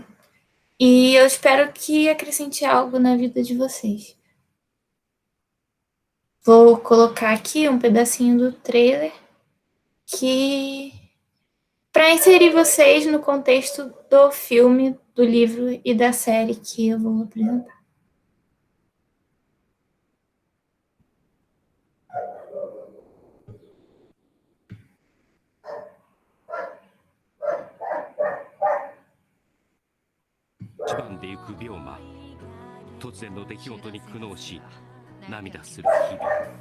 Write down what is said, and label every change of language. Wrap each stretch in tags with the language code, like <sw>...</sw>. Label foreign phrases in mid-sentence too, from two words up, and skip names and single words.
<pt>E eu espero que acrescente algo na vida de vocês. Vou colocar aqui um pedacinho do trailer que para inserir vocês no contexto do filme, do livro e da série que eu vou apresentar.</pt> <ja>一番で行く病魔、突然の出来事に苦悩し涙する日々。</ja>